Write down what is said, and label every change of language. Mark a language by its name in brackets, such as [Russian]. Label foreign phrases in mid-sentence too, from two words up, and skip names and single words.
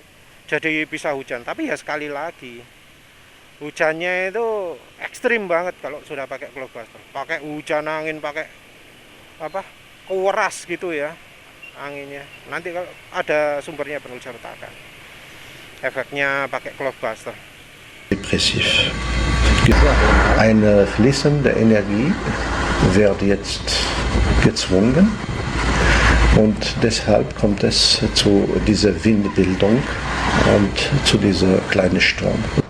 [Indonesian] Jadi bisa hujan, tapi ya sekali lagi hujannya itu ekstrim banget kalau sudah pakai cloudbuster. Pakai hujan angin, pakai keras gitu ya anginnya. Nanti kalau ada sumbernya perlu diceritakan efeknya pakai cloudbuster. [German] Depressiv. Eine fließende Energie wird jetzt gezwungen und deshalb kommt es zu dieser Windbildung und zu dieser kleinen Sturm.